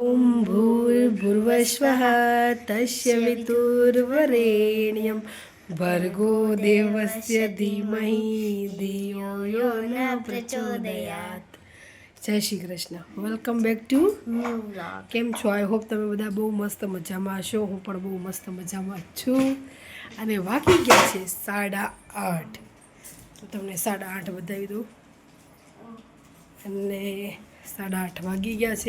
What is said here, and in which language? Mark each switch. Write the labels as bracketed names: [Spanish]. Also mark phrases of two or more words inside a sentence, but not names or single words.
[Sanskrit] ॐ भूर्भुवस्वः तस्य वितुर्वरेण्यं भर्गो देवस्य धीमहि धियो यो न प्रचोदयात्। [Gujarati] જય શ્રી કૃષ્ણ, [English] welcome back to [Gujarati] કેમ છો? [English] I hope [Gujarati] તમે બધા બહુ મસ્ત મજામાં હશો. હું પણ બહુ મસ્ત મજામાં છું. અને વાગી ગયા છે 8:30. તો તમને 8:30 બતાવી દઉં. અને 8:30 વાગી ગયા છે.